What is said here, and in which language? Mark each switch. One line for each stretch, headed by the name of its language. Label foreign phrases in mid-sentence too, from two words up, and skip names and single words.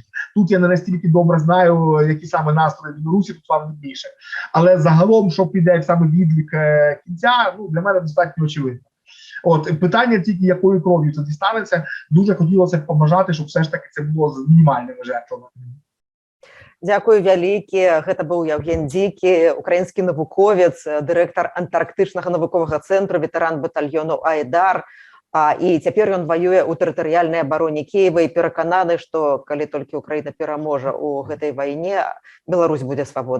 Ukrainian: Тут я не настільки добре знаю, які саме настрої в Білорусі, тут вам більше. Але загалом, що піде саме відлік кінця, ну, для мене достатньо очевидно. От, питання тільки, якою кров'ю це дістанеться, дуже хотілося б побажати, щоб все ж таки це було з мінімальними жертвами.
Belarusian: Дякую вялікі. Гэта быў Евген Дзікі, украінскі навуковец, дырэктар антарктычнага навуковага цэнтру, ветэран батальёну Айдар. І цяпер ён ваюе ў тэрытарыяльнай абароне Кіева і перакананы, што калі толькі Украіна пераможа ў гэтай вайне, Беларусь будзе свабоднай.